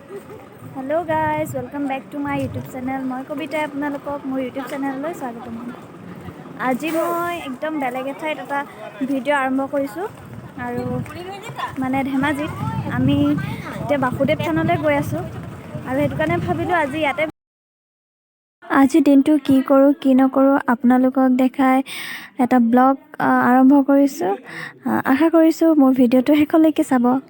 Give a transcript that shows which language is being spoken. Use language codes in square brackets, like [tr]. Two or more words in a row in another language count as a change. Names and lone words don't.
[en] hello guys welcome back to my YouTube channel [as] মই কবিতা আপোনালোকক মোৰ [en] YouTube channel [as] স্বাগতম আজি মই একদম বেলেগ এঠাইত এটা ভিডিঅ' আৰম্ভ কৰিছোঁ আৰু মানে ধেমাজিত আমি এটা বাসুদেৱ থানলৈ গৈ আছোঁ আৰু হেতু কাৰণে ভাবিলোঁ আজি যাতে আজি দিনটো কি কৰোঁ কি নকৰোঁ আপোনালোকক দেখুৱাই এটা ব্লগ আৰম্ভ কৰিছোঁ আশা কৰিছোঁ মোৰ ভিডিঅ'টো হেখলৈকে চাব